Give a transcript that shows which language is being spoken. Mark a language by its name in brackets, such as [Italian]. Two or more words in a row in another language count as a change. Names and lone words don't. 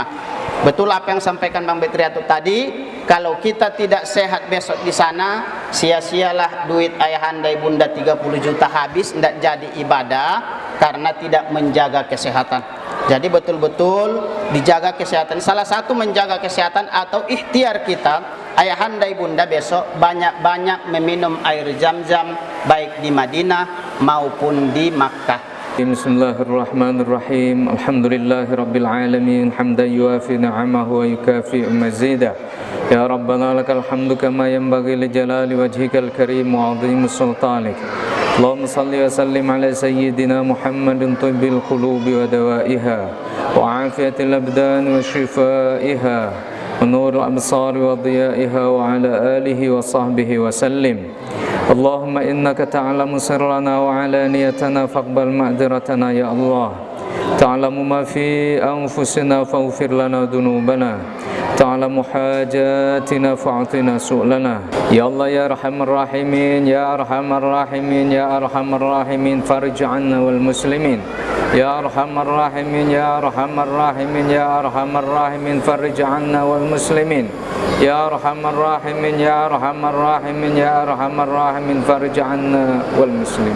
[Indonesian] Betul apa yang sampaikan Bang Betriato tadi, kalau kita tidak sehat besok di sana, sia-sialah duit ayahanda ibunda 30 juta habis, tidak jadi ibadah karena tidak menjaga kesehatan. Jadi betul-betul dijaga kesehatan. Salah satu menjaga kesehatan atau ikhtiar kita, ayahanda ibunda besok banyak-banyak meminum air zam-zam, baik di Madinah maupun di Makkah. [Arabic] بسم الله الرحمن الرحيم. الحمد لله رب العالمين، حمدا يوافي نعمه ويكافئ مزيده. يا ربنا لك الحمد كما ينبغي لجلال وجهك الكريم وعظيم سلطانك. اللهم صل وسلم على سيدنا محمد طب القلوب ودوائها وعافية الأبدان وشفائها ونور الأبصار وضيائها وعلى آله وصحبه وسلم. اللهم إنك تعلم سرنا وعلانيتنا فاقبل معذرتنا يا الله. تعلم ما في أنفسنا فاغفر لنا ذنوبنا. تعلم حاجاتنا فاعطنا سؤلنا يا الله يا أرحم الراحمين يا أرحم الراحمين يا أرحم الراحمين فرج عنا والمسلمين يا أرحم الراحمين يا أرحم الراحمين يا أرحم الراحمين فرج عنا والمسلمين يا أرحم الراحمين يا أرحم الراحمين يا أرحم الراحمين فرج عنا والمسلمين